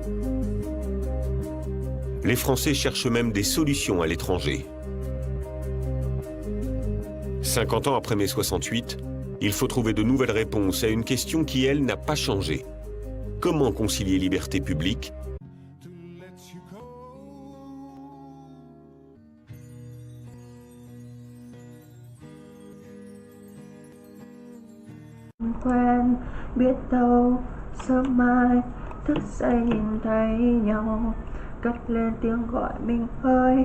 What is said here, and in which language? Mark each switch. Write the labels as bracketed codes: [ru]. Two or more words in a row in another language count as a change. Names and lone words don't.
[fr] Les Français cherchent même des solutions à l'étranger. 50 ans après mai 68, il faut trouver de nouvelles réponses à une question qui, elle, n'a pas changé. Comment concilier liberté publique ? [vi] Quen biết đâu sớm mai thức dậy nhìn thấy nhau cất lên tiếng gọi mình ơi.